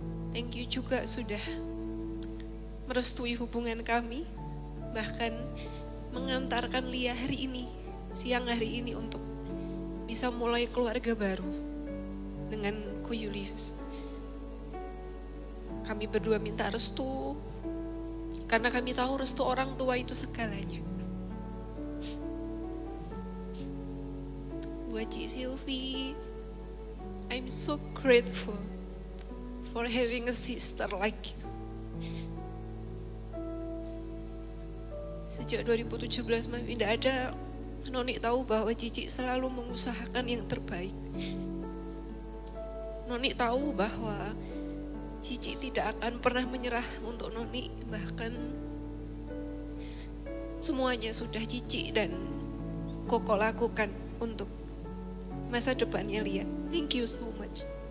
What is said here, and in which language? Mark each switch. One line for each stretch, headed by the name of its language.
Indonesian: Thank you juga sudah merestui hubungan kami, bahkan mengantarkan Lia hari ini, siang hari ini untuk bisa mulai keluarga baru dengan Ko Julius. Kami berdua minta restu, karena kami tahu restu orang tua itu segalanya. Buat Ci Sylvie,
English: I'm so grateful for having a sister like you.
Indonesian: Sejak 2017 Mami tidak ada, Noni tahu bahwa Cici selalu mengusahakan yang terbaik. Noni tahu bahwa Cici tidak akan pernah menyerah untuk Noni, bahkan semuanya sudah Cici dan Koko lakukan untuk masa depannya Lia.
English: Thank you so much.